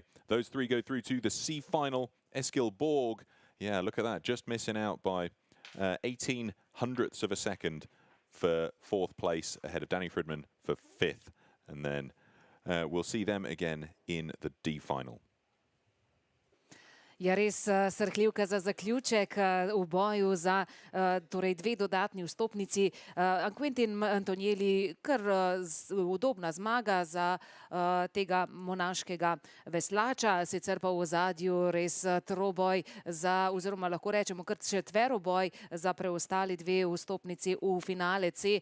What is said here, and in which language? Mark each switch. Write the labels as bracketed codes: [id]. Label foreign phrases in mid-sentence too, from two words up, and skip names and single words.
[en] Those 3 go through to the C final. Eskil Borg, yeah, look at that, just missing out by 18 hundredths of a second for 4th place, ahead of Danny Fridman for 5th. And then we'll see them again in the D final. [sl] Ja, res srhljivka za zaključek v boju za torej 2 dodatni vstopnici. Quentin Antonieli, kar udobna zmaga za tega monaškega veslača, sicer pa v ozadju res troboj za, oziroma lahko rečemo kar četveroboj za preostali 2 vstopnici v finale C.